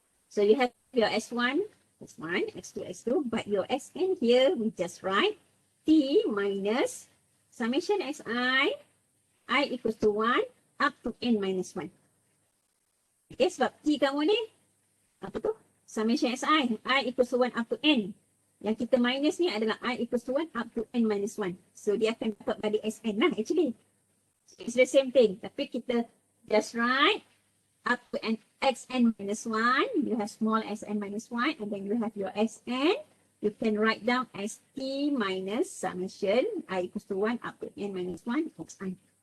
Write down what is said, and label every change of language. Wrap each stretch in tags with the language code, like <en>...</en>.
<en>So you have your S1, x1, x2, x2, but your Sn here, we just write T minus summation xi, I equals to 1 up to n minus 1. Okay,</en> <ms>sebab T kamu ni, apa tu?</ms> <en>Summation xi, I equals to 1 up to n.</en> <ms>Yang kita</ms> <en>minus ni adalah I equals to 1 up to n minus 1.</en> <ms>So dia akan dapat balik Sn lah actually.</ms> <en>So it's the same thing.</en> <ms>Tapi kita</ms> <en>just write up to n xn minus 1, you have small xn minus 1, and then you have your Sn, you can write down as t minus summation I equals to 1 up to n minus 1 xi.</en>